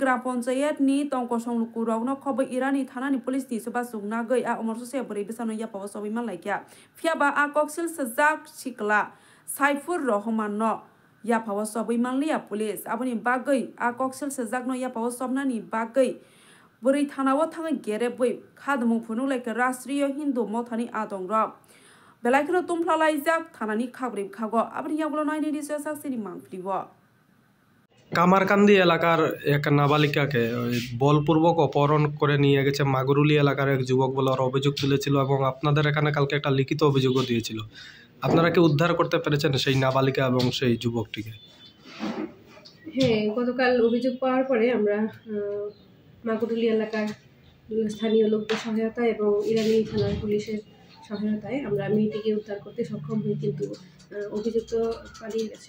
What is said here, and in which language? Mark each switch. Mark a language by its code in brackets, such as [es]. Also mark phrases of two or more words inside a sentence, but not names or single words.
[trp] Gram Panchayat ni tongkosong kurok no khobai irani thanani police ni soba sugna gai a Umarsukseya brei besano yapawa sobi malaika phiaba a koksil sajak sikla Saifur Rahman no yapawa sobi manlia police aboni bagai a koksil sajak no yapawa sobnani bagai brei thanao thangai gerep boi khadmung phununglai ke Rashtriya Hindu Mothani adongrok belaikno tumphalaijak thanani khabrib khago aboni yagulo naini disya saksini mangflibo [bn] কামারকান্দি এলাকার এক নাবালিকাকে বলপূর্বক অপহরণ করে নিয়ে গেছে মাগুরুলি এলাকার এক যুবক বলে অভিযোগ তুলেছিল এবং আপনাদের এখানে কালকে একটা লিখিত অভিযোগও দিয়েছিল আপনারা কি উদ্ধার করতে পেরেছেন সেই নাবালিকা এবং সেই যুবকটিকে? হ্যাঁ, গতকাল অভিযোগ পাওয়ার পরে আমরা মাগুরুলি এলাকার স্থানীয় লোকদের সহায়তায় এবং ইরানি থানার পুলিশের সহায়তায় আমরা মেয়েটিকে উদ্ধার করতে সক্ষম হই, কিন্তু অভিযুক্ত পালিয়ে গেছে।